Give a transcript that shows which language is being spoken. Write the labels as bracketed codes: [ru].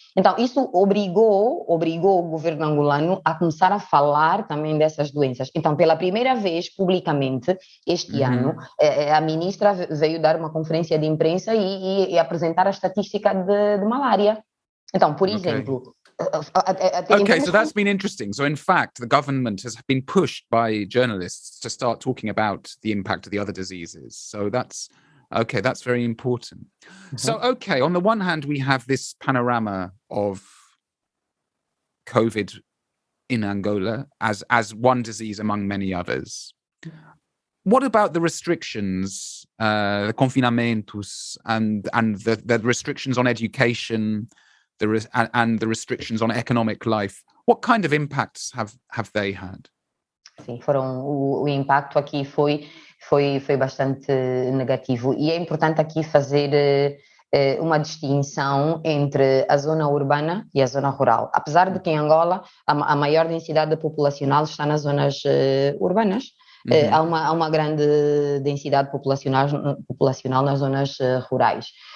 [pt] Então, isso obrigou o governo angolano a começar a falar também dessas doenças. Então, pela primeira vez, publicamente, este ano, a ministra veio dar uma conferência de imprensa e apresentar a estatística de malária. Então, por exemplo... [en] Okay, so that's been interesting. So, in fact, the government has been pushed by journalists to start talking about the impact of the other diseases. So that's very important. So, okay, on the one hand, we have this panorama of COVID in Angola as one disease among many others. What about the restrictions, the confinamentos, and the restrictions on education, and the restrictions on economic life? What kind of impacts have they had? [pt] Sim, o impacto aqui foi bastante negativo, e é importante aqui fazer uma distinção entre a zona urbana e a zona rural. Apesar de que em Angola a maior densidade populacional está nas zonas urbanas, há uma grande densidade populacional nas zonas rurais.